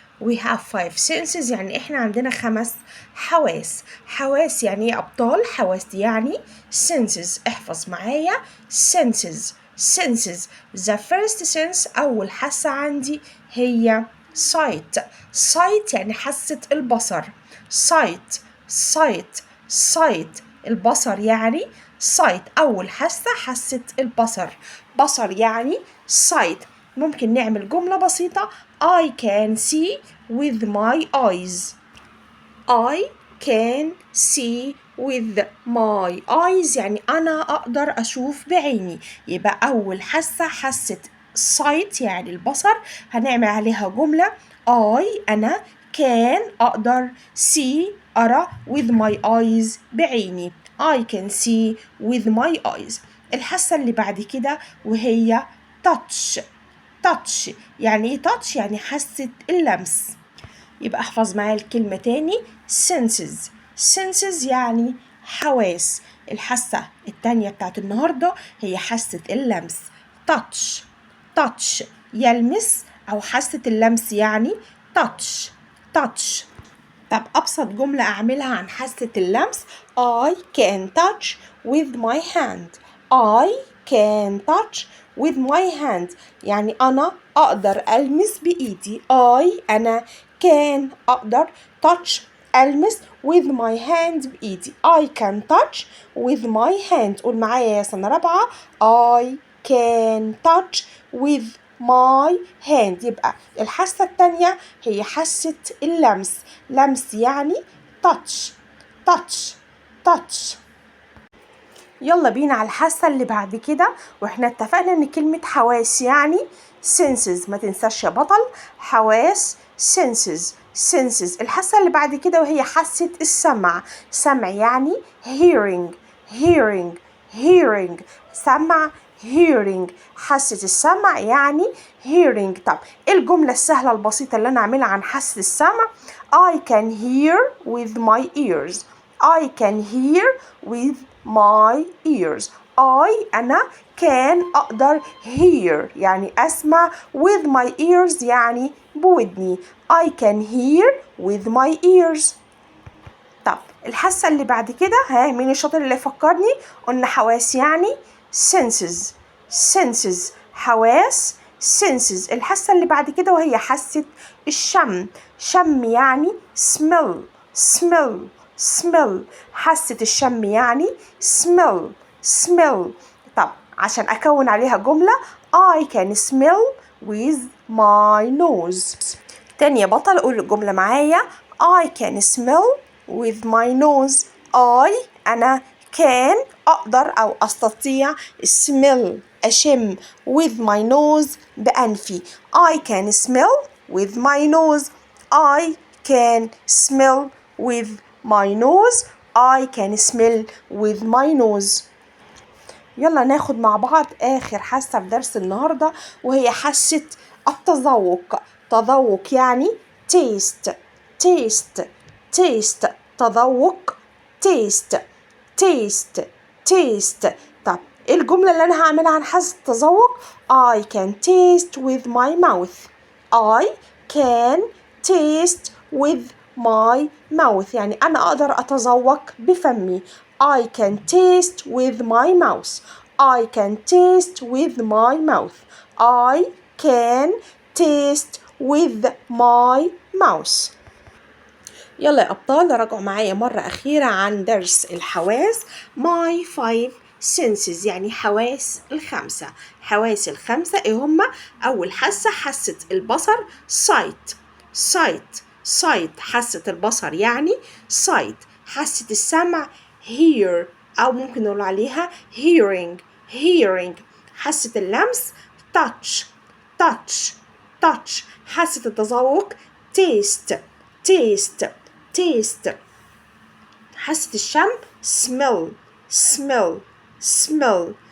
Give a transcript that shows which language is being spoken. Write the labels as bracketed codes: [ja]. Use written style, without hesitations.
[en] We have five senses [ar] يعني إحنا عندنا 5 حواس. حواس يعني إيه أبطال؟ حواس يعني senses. احفظ معايا senses. senses. [en] The first sense [ar] أول حاسة عندي هي sight. sight يعني حاسة البصر. [en] sight sight sight [ar] البصر يعني [en] sight. [ar] أول حاسة البصر. بصر يعني sight. ممكن نعمل جملة بسيطة [en] I can see with my eyes. I can see with my eyes [ar] يعني أنا أقدر أشوف بعيني. يبقى أول حاسة sight يعني البصر هنعمل عليها جملة أنا can أقدر see أرى [en] with my eyes [ar] بعيني. [en] I can see with my eyes. [ar] الحاسة اللي بعد كده وهي touch. touch يعني ايه touch؟ يعني حاسة اللمس. يبقى احفظ معايا الكلمة تاني senses. senses يعني حواس. الحاسة التانية بتاعت النهاردة هي حاسة اللمس touch. touch يلمس أو حاسة اللمس يعني touch. [en] touch. [ar] طب أبسط جملة أعملها عن حاسة اللمس [en] I can touch with my hand. I can touch with my hand [ar] يعني أنا أقدر ألمس بإيدي. [en] أنا can أقدر touch ألمس with my hand بإيدي. I can touch with my hand. [ar] قول معايا يا سنة رابعة [en] I can touch with my hand. [ar] يبقى الحاسة التانية هي حاسة اللمس. لمس يعني touch. touch touch. يلا بينا على الحاسة اللي بعد كده. واحنا اتفقنا ان كلمة حواس يعني senses. ما تنساش يا بطل حواس senses. [en] senses. [ar] الحاسة اللي بعد كده وهي حاسة السمع. سمع يعني hearing. [en] hearing hearing سمع hearing. [ar] حاسة السمع يعني hearing. طب ايه الجملة السهلة البسيطة اللي انا اعملها عن حاسة السمع؟ [en] I can hear with my ears. I can hear with my ears. [ar] أنا can أقدر hear يعني أسمع [en] with my ears [ar] يعني بودني. [en] I can hear with my ears. [ar] طب الحاسة اللي بعد كده مين الشاطر اللي يفكرني؟ قلنا حواس يعني senses. [en] senses حواس senses. [ar] الحاسة اللي بعد كده وهي حاسة الشم. شم يعني smell. [en] smell smell. [ar] حاسة الشم يعني smell. [en] smell. [ar] طب عشان أكون عليها جملة [en] I can smell with my nose. [ar] تاني يا بطل قول الجملة معايا [en] I can smell with my nose. [ar] أنا can أقدر أو أستطيع smell أشم [en] with my nose [ar] بأنفي. [en] I can smell with my nose. I can smell with my nose. I can smell with my nose. [ar] يلا ناخد مع بعض آخر حاسة في درس النهاردة وهي حاسة التذوق. تذوق يعني taste. [en] taste taste تذوق taste. taste taste. [ar] طب ايه الجملة اللي أنا هعملها عن حاسة التذوق؟ [en] I can taste with my mouth. I can taste with my mouth [ar] يعني أنا أقدر أتذوق بفمي. [en] I can taste with my mouth. I can taste with my mouth. I can taste with my mouth. [ar] يلا يا أبطال راجعوا معايا مرة أخيرة عن درس الحواس. [en] My five senses [ar] يعني حواس الخمسة. حواس الخمسة إيه هما؟ أول حاسة البصر sight. sight sight حاسة البصر يعني sight. حاسة السمع hear أو ممكن نقول عليها hearing. hearing. حاسة اللمس touch. [en] touch touch. [ar] حاسة التذوق [en] taste taste taste. [ar] حاسة الشم [en] smell smell smell.